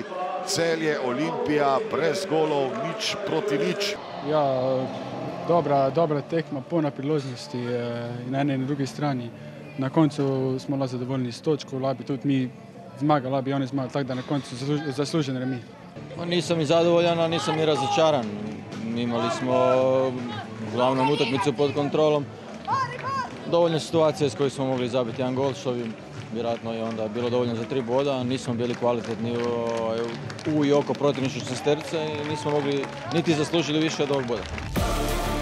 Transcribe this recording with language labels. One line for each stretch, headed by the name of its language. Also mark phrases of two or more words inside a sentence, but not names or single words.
Slovenian: Celje, Olimpija, brez golov, 0-0. Ja, dobra tekma, polna priložnosti na eni in drugi strani. Na koncu smo lahko zadovoljni s točko, lahko bi tudi mi zmagali, lahko bi oni zmagali, tako da na koncu zaslužen remi.
Croatian: Nisam ni zadovoljan, a nisam ni razočaran. Imali smo uglavnom utakmicu pod kontrolom. Dovoljno situacije s kojih smo mogli zabiti jedan gol, što bi vjerojatno je onda bilo dovoljno za 3 boda. Nismo bili kvalitetni u i oko protivničke šesterice i nismo mogli niti zaslužili više od ovog boda.